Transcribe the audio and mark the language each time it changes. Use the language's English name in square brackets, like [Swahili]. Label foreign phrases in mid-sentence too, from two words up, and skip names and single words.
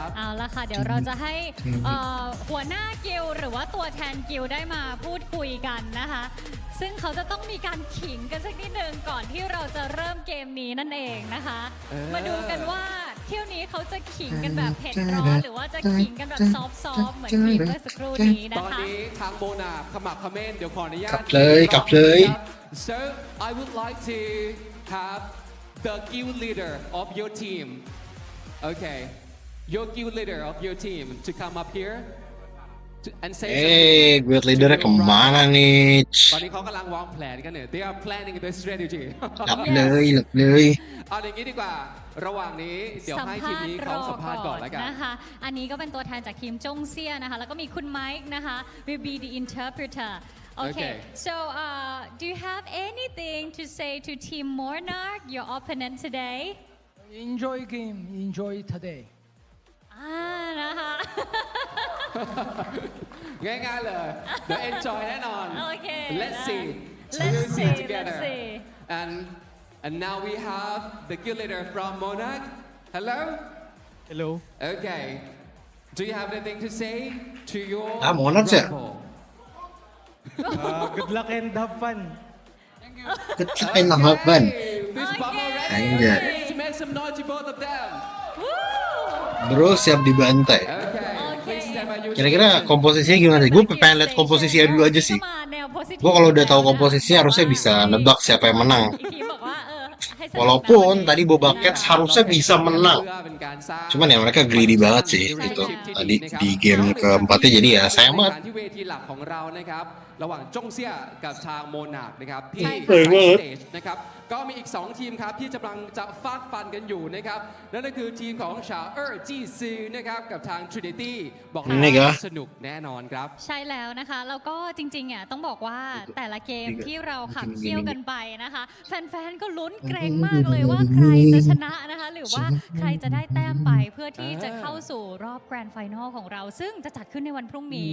[Thai] เอาละค่ะเดี๋ยวเราจะให้หัวหน้ากิลด์หรือว่าตัวแทนกิลด์ได้มาพูดคุยกันนะคะซึ่งเขาจะต้องมีการขิงกันสักนิดนึงก่อนที่เราจะเริ่มเกมนี้นั่นเองนะคะมาดูกันว่าเที่ยวนี้เขาจะขิงกันแบบเผ็ดร้อนหรือว่าจะขิงกันแบบซอฟต์ๆเหมือนคลิปเมื่อสักครู่นี้นะคะตอน นี้ทางโมนาร์คขมักเขม้นเดี๋ยวขออนุญาต กลับเลย [English] So I would like to have the guild leader of your team okay your guild leader of your team to come up here and say guild leadernya [Indonesian] kemana nih? [Thai] ตอนนี้เขากำลังวางแผนกันเนี่ย [English] They are planning the strategy [Thai] หลับเลย เอาอย่างนี้ดีกว่าระหว่างนี้เดี๋ยวให้ทีมนี้เขาสัมภาษณ์ก่อนแล้วกัน นะคะอันนี้ก็เป็นตัวแทนจากทีมจงเซี่ยนะคะแล้วก็มีคุณไมค์นะคะ [English] will be the interpreter Okay, so do you have anything to say to Team Monarch, your opponent today? Enjoy game, enjoy today. [Thai] นะคะ ง่ายๆเลยเดี๋ยว enjoy แน่นอน [English] Okay. Let's see. Let's see. Together. Let's see. And now we have the guild leader from Monarch. Hello. Hello. Okay. Do you have anything to say to your [Indonesian] Monarch ya? [English] Good luck and have fun. Good luck and have fun. Please bump already. [Indonesian] Anjay. [English] Please make some noise to both of them. [Indonesian] Bro siap dibantai. Kira-kira komposisinya gimana sih? Gue pengen lihat komposisinya dulu aja sih. Gue kalau udah tahu komposisinya harusnya bisa nebak siapa yang menang. [Thai] อีกทีบอกว่าให้ [Indonesian] Walaupun tadi Boba Cats harusnya bisa menang. Cuman ya mereka greedy banget sih gitu. Tadi di game keempatnya jadi ya sayang banget. [Thai] ที่เวทีหลักของเรานะครับระหว่างจงเซี่ยกับทางโมนาร์คนะครับที่ ใช่ครับ สเตจนะครับก็มีอีก 2 ทีมครับที่กำลังจะฟาดฟันกันอยู่นะครับนั่นก็คือทีมของชาวจีซีนะครับกับทาง Trinity บอกเลย นี่ไง ว่าสนุกแน่นอนครับ ใช่แล้วนะคะ แล้วก็จริงๆอ่ะต้องบอกว่าแต่ละเกมที่เราขับเคี่ยวกันไปนะคะ แฟนๆ ก็ลุ้นเกรงมากเลยว่าใครจะชนะนะคะ หรือว่าใครจะได้แต้มไปเพื่อที่จะเข้าสู่รอบแกรนด์ไฟนอลของเรา ซึ่งจะจัดขึ้นในวันพรุ่งนี้